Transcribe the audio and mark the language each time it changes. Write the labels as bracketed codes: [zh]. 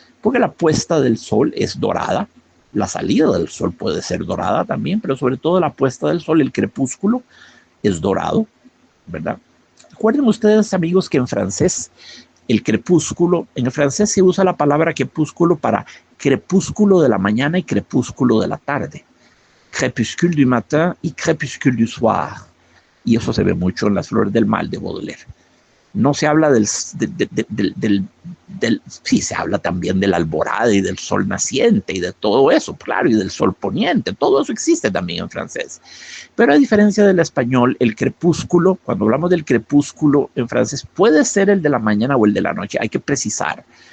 [es] Porque la puesta del sol es dorada, la salida del sol puede ser dorada también, pero sobre todo la puesta del sol, el crepúsculo, es dorado, ¿verdad? Recuerden ustedes, amigos, que en francés, el crepúsculo, en el francés se usa la palabra crepúsculo para crepúsculo de la mañana y crepúsculo de la tarde. [fr] Crépuscule du matin y crépuscule du soir. [es] Y eso se ve mucho en Las Flores del Mal de Baudelaire. No se habla sí, se habla también de la alborada y del sol naciente y de todo eso, claro, y del sol poniente, todo eso existe también en francés. Pero a diferencia del español, el crepúsculo, cuando hablamos del crepúsculo en francés, puede ser el de la mañana o el de la noche, hay que precisar.